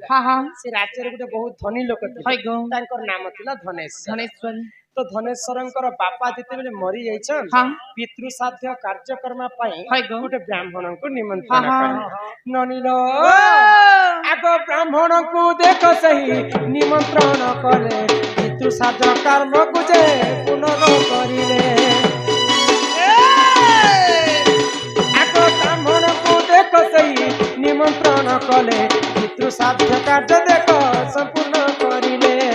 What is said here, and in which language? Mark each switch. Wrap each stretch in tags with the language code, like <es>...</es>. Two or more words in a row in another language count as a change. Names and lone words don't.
<or>हाँ हाँ ସେ ରାଜ୍ୟରେ ଗୋଟେ ବହୁତ ଧନୀ ଲୋକ ଥିଲେ हाय गो ତାଙ୍କର ନାମ ଥିଲା ଧନେଶ୍ୱର धनेश्वर ତ ଧନେଶ୍ୱରଙ୍କର ବାପା ଯେତେବେଳେ ମରି ଯାଇଛନ୍ हाँ ପିତୃ ସାଧ୍ୟ କାର୍ଯ୍ୟକ୍ରମ ପାଇଁ हाय गो ଗୋଟେ ବ୍ରାହ୍ମଣଙ୍କୁ हाँ ନିମନ୍ତ୍ରଣ हाँ କଲେ ନନିଲ ଆଗ ବ୍ରାହ୍ମଣଙ୍କୁ ଦେଖ ସେହି ନିମନ୍ତ୍ରଣ କଲେ ପିତୃ ସାଧ୍ୟ କର୍ମକୁ ଯେ ପୁନଃ କରିଲେ ଆଗ ବ୍ରାହ୍ମଣଙ୍କୁ ଦେଖ ସେହି ନିମନ୍ତ୍ରଣ କଲେ ପିତୃ ସାଧ୍ୟ କାର୍ଯ୍ୟ ଦେଖ ସମ୍ପୂର୍ଣ୍ଣ କରିଲେ</or>